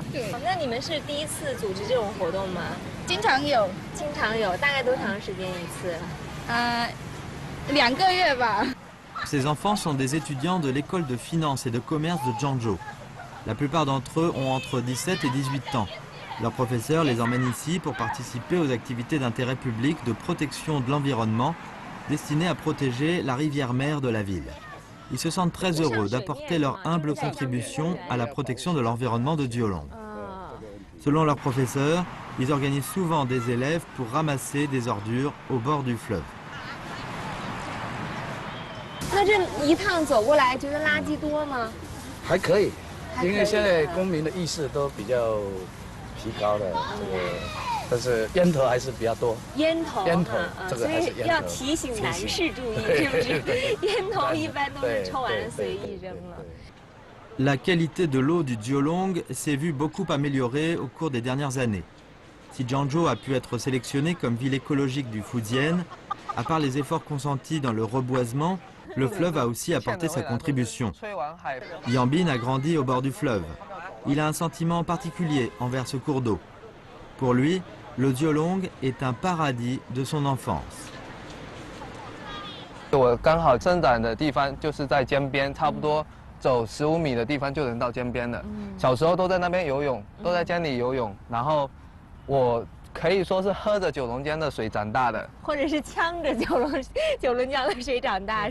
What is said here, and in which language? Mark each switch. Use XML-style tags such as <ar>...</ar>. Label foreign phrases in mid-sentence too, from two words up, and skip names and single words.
<zh>对。那你们是第一次组织这种活动吗？经常有，大概多长时间一次？2个月吧。</zh> <fr>Ces enfants sont des étudiants de l'école de finance et de commerce de Zhangzhou. La plupart d'entre eux ont entre 17 et 18 ans. Leurs professeurs les emmènent ici pour participer aux activités d'intérêt public de protection de l'environnement destinées à protéger la rivière-mère de la ville. Ils se sentent très heureux d'apporter leur humble contribution à la protection de l'environnement de Jiolong. Selon leurs professeurs, ils organisent souvent des élèves pour ramasser des ordures au bord du fleuve.</fr> <zh>那这一趟走过来，觉得垃圾多吗？还可以，因为现在公民的意识都比较提高了，但是烟头还是比较多。烟头，这个还是烟头，所以要提醒男士注意，是不是？烟头一般都是抽完了随意扔了。</zh> <fr>La qualité de l'eau du Jiolong s'est vue beaucoup améliorée au cours des dernières années. Si Zhangzhou a pu être sélectionnée comme ville écologique du Fujian, à part les efforts consentis dans le reboisement, le fleuve a aussi apporté sa contribution. Yang Bin a grandi au bord du fleuve. Il a un sentiment particulier envers ce cours d'eau. Pour lui, le Jiolong est un paradis de son enfance.</fr> <zh>我刚好生长的地方就是在江边，差不多。走15米的地方就能到江边了。小时候都在那边游泳，都在江里游泳。然后我可以说是喝着九龙江的水长大的，或者是呛着九龙江的水长大，</zh>